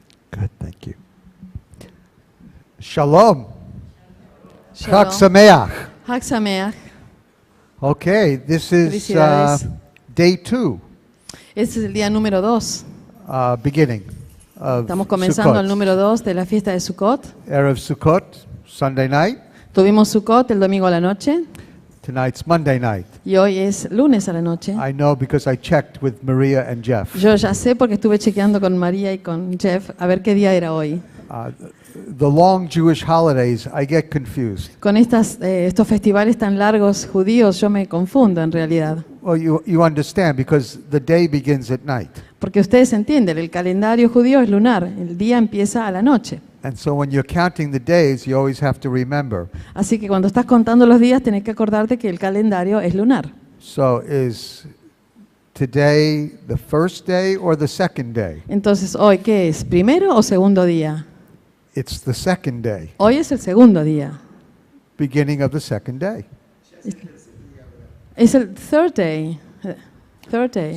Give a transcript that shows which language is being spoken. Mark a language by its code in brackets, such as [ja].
[en] Good, thank you. Shalom. [he] Chag Sameach. Chag Sameach. [en] Okay, this is [es] Felicidades. [en] day 2, [es] Este es el día número 2. [en] beginning of [es] Estamos comenzando el [en] Sukkot. [es] número 2 de la fiesta de Sukkot. [en] Erev Sukkot, Sunday night. [es] Tuvimos Sukkot el domingo a la noche [en] Tonight's Monday night. [es] y hoy es lunes a la noche. [en] I know because I checked with Maria and Jeff. [es] Yo ya sé porque estuve chequeando con María y con Jeff a ver qué día era hoy. [en] The long Jewish holidays, I get confused. [es] Con estos festivales tan largos judíos yo me confundo en realidad. [en] Well, you understand because the day begins at night. [es] Porque ustedes entienden, el calendario judío es lunar, el día empieza a la noche. [en] And so when you're counting the days, you always have to remember. [es] Así que cuando estás contando los días tenés que acordarte que el calendario es lunar. [en] So is today the first day or the second day? [es] Entonces, ¿hoy qué es? ¿Primero o segundo día? [en] It's the second day, [es] Hoy es el segundo día. [en] beginning of the second day. [es] Es el [en] third day. Third day.